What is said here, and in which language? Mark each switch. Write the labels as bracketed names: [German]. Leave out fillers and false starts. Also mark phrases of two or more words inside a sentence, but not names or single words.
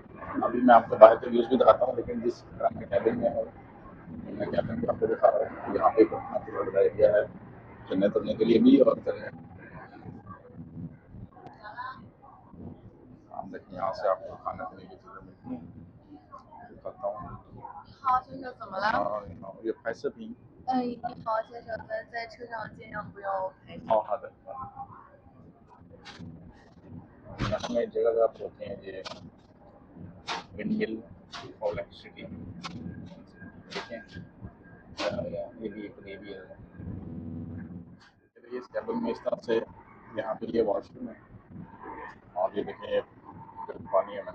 [Hindi] अभी मैं आपको बाहर के व्यूज़ भी दिखाता हूँ, लेकिन जिस तरह मैं कैबिन में हूँ, मैं कैबिन भी आपको दिखा रहा हूँ। यहाँ पे कितना बड़ा एरिया है चलने फिरने के लिए भी, और चलने आप देखिए यहाँ से आपको खाने पीने की चीज़ें मिलती हैं। दिखाता हूँ। [Chinese] 好，先生，怎么了？ [Hindi] ये पैसे भी [Chinese] 你好，先生，咱在车上尽量不要拍照。 [Hindi] हाँ हाँ में जगह आप होते हैं ये विंडमिल और इलेक्ट्रिसिटी, ठीक है। ये भी एक नेवी है। इस कैबिन में इस तरह से यहाँ पे ये वॉशरूम है, और ये देखें पानी है।